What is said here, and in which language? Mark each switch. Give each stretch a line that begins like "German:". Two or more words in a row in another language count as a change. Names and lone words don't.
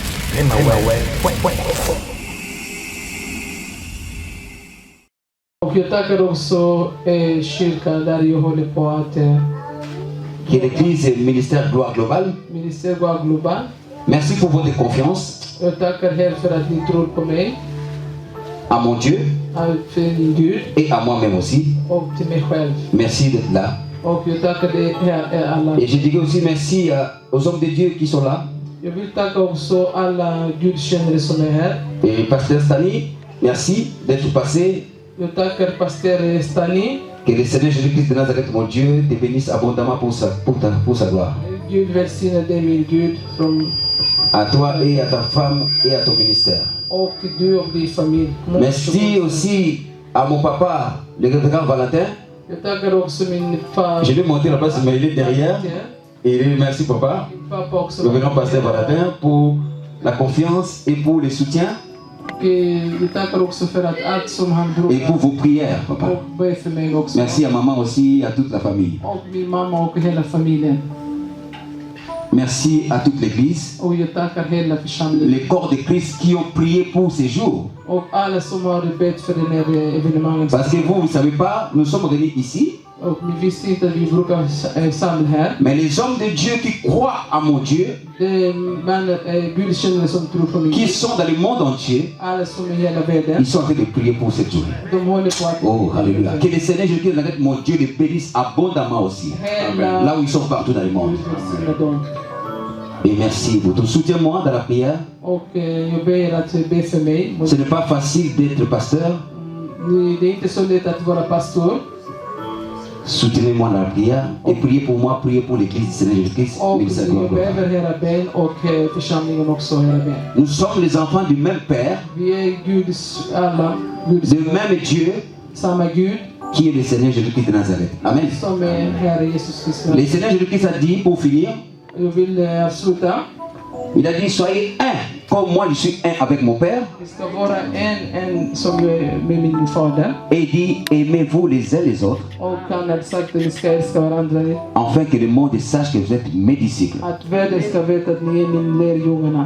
Swedish: Jag tackar också kyrkan där jag håller på att
French: qui est l'église ministère Gloire Globale. Ministère Gloire Global. Merci pour votre confiance
Swedish: Jag tackar här för att ni tror på mig,
French: à mon Dieu
Swedish: för min Gud
French: et à moi-même aussi.
Swedish: och till mig själv.
French: Merci d'être là.
Swedish: Och jag tackar er alla.
French: Et je dirais aussi merci aux hommes de Dieu qui sont là.
Swedish: Jag vill tacka också alla gudstjänare som är här.
French: Et pasteur Stani, merci d'être passé.
Swedish: Jag tackar pastor Stani.
French: Que le Seigneur Jésus-Christ de Nazareth, mon Dieu, te bénisse abondamment pour sa gloire.
Swedish: Gud välsigne dig min Gud
French: À toi et à ta femme et à ton ministère.
Swedish: och du och din familj.
French: Merci aussi à mon papa, le révérend Valentin.
Swedish: Jag tackar också min far.
French: Je vais monter la place, mais il est derrière. Et merci papa,
Swedish: Pappa också.
French: le révérend pasteur Valentin, pour la confiance et pour le soutien.
Swedish: Jag tackar också för att allt som han drog
French: et pour vos prières, papa.
Swedish: och ber för mig också.
French: Merci à maman aussi, à toute la famille.
Swedish: Och min mamma och hela familjen.
French: Merci à toute l'église,
Swedish: Och jag tackar hela församlingen.
French: les corps de Christ qui ont prié pour ces jours.
Swedish: Och alla som har bett för den här evenemanget.
French: Parce que vous ne savez pas, nous sommes réunis ici.
Swedish: Och ni visste inte att vi brukar samla här.
French: Mais les hommes de Dieu qui croient à mon Dieu,
Swedish: Det är gudstjänare som tror på min
French: qui
Swedish: Gud.
French: sont dans le monde entier,
Swedish: Alla som är i hela världen.
French: ils sont en train de prier pour cette journée.
Swedish: De håller på att...
French: Oh, alléluia. Que le Seigneur Jésus-Christ, mon Dieu, les bénisse abondamment aussi. Là où ils sont partout dans le monde. Et merci pour tout. Soutiens-moi dans la prière.
Swedish: Och jag ber att be för mig.
French: Ce n'est pas facile d'être pasteur.
Swedish: Det är inte så lätt att vara pastor.
French: Soutenez-moi dans la prière et priez pour moi, priez pour l'église du Seigneur Jésus-Christ.
Swedish: Och jag behöver era bön och församlingen också era bön.
French: Nous sommes les enfants du même Père,
Swedish: Vi är Guds alla, Guds
French: du même Dieu
Swedish: samma Gud
French: qui est le Seigneur Jésus-Christ de Nazareth. Amen.
Swedish: som är Herre Jesus Kristus.
French: Le Seigneur Jésus-Christ a dit, pour finir,
Swedish: Jag vill avsluta.
French: il a dit, soyez un, comme moi je suis un avec mon Père.
Swedish: Det ska vara en som jag är med min fader.
French: Et il dit, aimez-vous les uns les autres,
Swedish: Och han har sagt att ni ska älska varandra.
French: afin que le monde sache que vous êtes mes disciples.
Swedish: Att världen ska veta att ni är min lärjungarna.